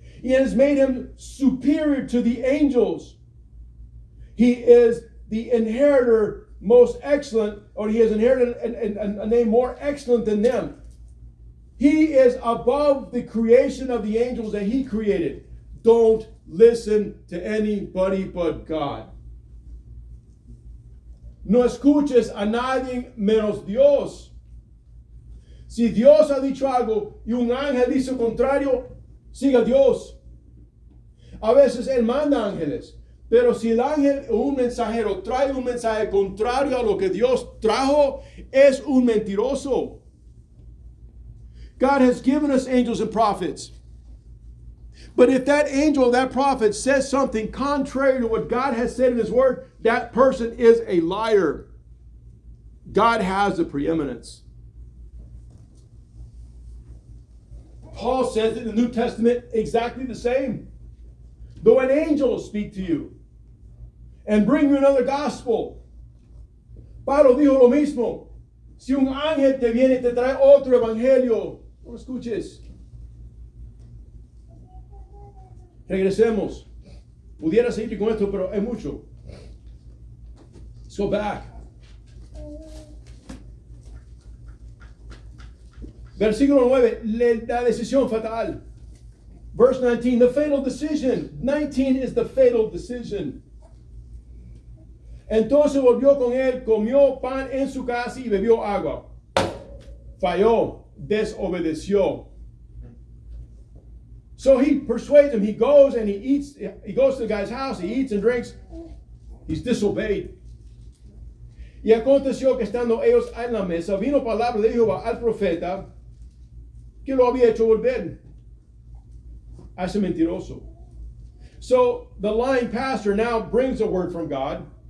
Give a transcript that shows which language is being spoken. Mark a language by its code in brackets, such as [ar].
[en] He has made him superior to the angels. He is the inheritor most excellent, or he has inherited a name more excellent than them. He is above the creation of the angels that he created. Don't listen to anybody but God. [es] No escuches a nadie menos Dios. Si Dios ha dicho algo y un ángel dice lo contrario, siga a Dios. A veces él manda ángeles, pero si el ángel o un mensajero trae un mensaje contrario a lo que Dios trajo, es un mentiroso. [en] God has given us angels and prophets. But if that angel, that prophet says something contrary to what God has said in his word, that person is a liar. God has the preeminence. Paul says in the New Testament exactly the same. Though an angel will speak to you and bring you another gospel. [es] Pablo dijo lo mismo. Si un ángel te viene y te trae otro evangelio, no lo escuches. Regresemos. Pudiera seguir con esto, pero es mucho. [en] Let's go back. [es] Versículo 9, la decisión fatal. [en] Verse 19, the fatal decision. 19 is the fatal decision. [es] Entonces volvió con él, comió pan en su casa y bebió agua. Falló, desobedeció. [en] So he persuades him. He goes and he eats. He goes to the guy's house. He eats and drinks. He's disobeyed. [es] Y aconteció que estando ellos en la mesa, vino palabra de Jehová al profeta que lo había hecho volver a ese mentiroso. [en] So the lying pastor now brings a word from God.